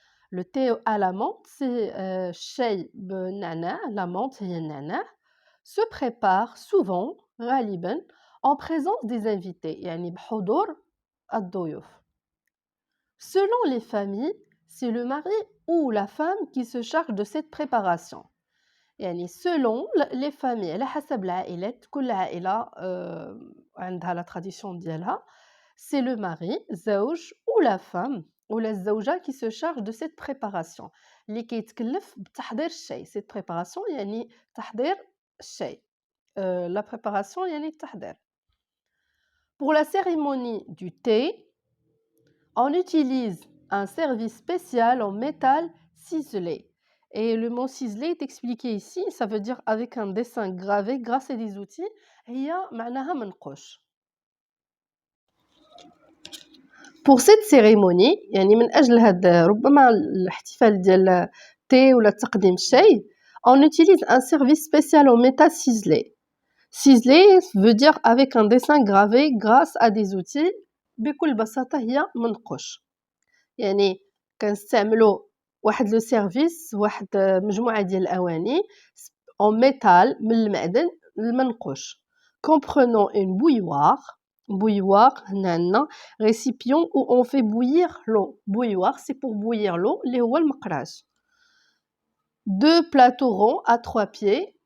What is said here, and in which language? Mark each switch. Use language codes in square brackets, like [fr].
[fr] Le thé à la menthe, c'est [ar] الشاي بالنعناع, [fr] la menthe [ar] هي النعناع, [fr] se prépare souvent [ar] غالبا [fr] en présence des invités [ar] يعني بحضور الضيوف. [fr] Selon les familles, c'est le mari ou la femme qui se charge de cette préparation. [ar] يعني [fr] selon les familles [ar] على حسب العائلات كل عائلة عندها la tradition ديالها. [fr] C'est le mari زوج ou la femme [ar] ولا الزوجة [fr] qui se charge de cette préparation [ar] اللي كيتكلف بتحضير الشاي. [fr] Cette préparation [ar] يعني تحضير الشاي. [fr] La préparation [ar] يعني التحضير. [fr] Pour la cérémonie du thé, on utilise un service spécial en métal ciselé. Et le mot ciselé est expliqué ici, ça veut dire avec un dessin gravé grâce à des outils. [ar] هي معناها منقوش. [fr] Pour cette cérémonie, [ar] يعني من أجل هذا ربما الاحتفال ديال التي ولا تقديم الشاي, [fr] on utilise un service spécial en métal ciselé. Ciselé veut dire avec un dessin gravé grâce à des outils. [ar] بكل بساطة هي منقوش. يعني كنستعملوا واحد لو سيرفيس واحد مجموعة ديال الأواني [fr] en métal [ar] من المعدن المنقوش. [fr] Comprenons une bouilloire. Bouilloire, هنا récipient où on fait bouillir l'eau. Bouilloire, c'est pour bouillir l'eau, [ar] اللي هو المقراج. [fr] Deux plateaux ronds à 3 pieds.